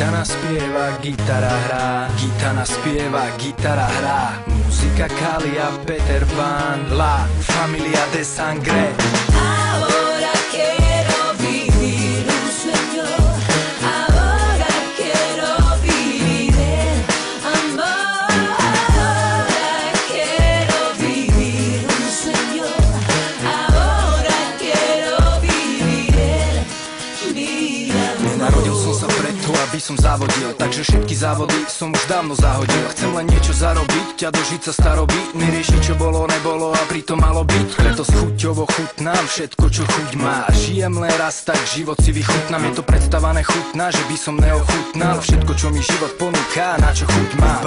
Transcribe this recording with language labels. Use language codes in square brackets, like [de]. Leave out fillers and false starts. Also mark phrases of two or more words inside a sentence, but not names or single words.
[sk] spieva, gitara hrá, gitana spieva, gitara hrá. Muzika Kalia, Peter Pan, La Familia de Sangre. [es] Ahora quiero vivir un sueño, ahora quiero vivir el amor. Ahora quiero vivir un sueño, ahora quiero vivir el mi amor. [sk] Narodil som sa preto, aby som závodil, takže všetky závody som už dávno zahodil. Chcem len niečo zarobiť, ťa dožiť sa staroby, neriešiť čo bolo, nebolo a pritom malo byť. Preto s chuťovo chutnám všetko, čo chuť má. Žijem len raz, tak život si vychutnám. Je to predstavané chutná, že by som neochutnal všetko, čo mi život ponúka, na čo chuť má.